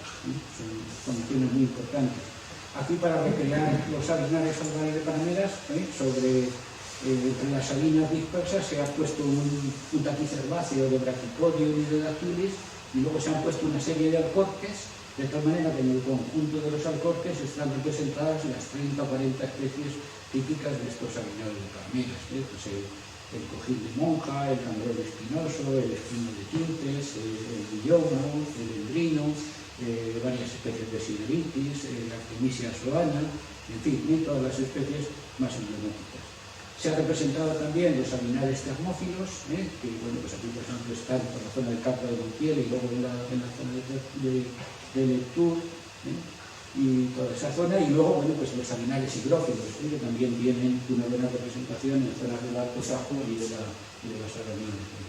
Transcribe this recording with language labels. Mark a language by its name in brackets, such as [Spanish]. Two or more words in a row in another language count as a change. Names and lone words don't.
[Spanish] Son condiciones muy importantes. Aquí, para recrear los sabinares albares de parameras, entre las sabinas dispersas se ha puesto un tapiz herbáceo de brachipodium y de dactylis, y luego se han puesto una serie de alcorques, de tal manera que en el conjunto de los alcorques están representadas las 30 o 40 especies típicas de estos sabinares de parameras. Pues el cojín de monja, el cangrón espinoso, el espino de quintes, el guillomo, el endrino, varias especies de sideritis, la artemisia soana, en fin, todas las especies más emblemáticas. Se ha representado también los sabinares termófilos, que, bueno, pues aquí, por ejemplo, están por la zona del Campo de Montiel y luego en la zona de Lectur, y toda esa zona, y luego, bueno, pues los sabinares higrófilos, que también tienen una buena representación en zonas del Alto Tajo y de la Serranía.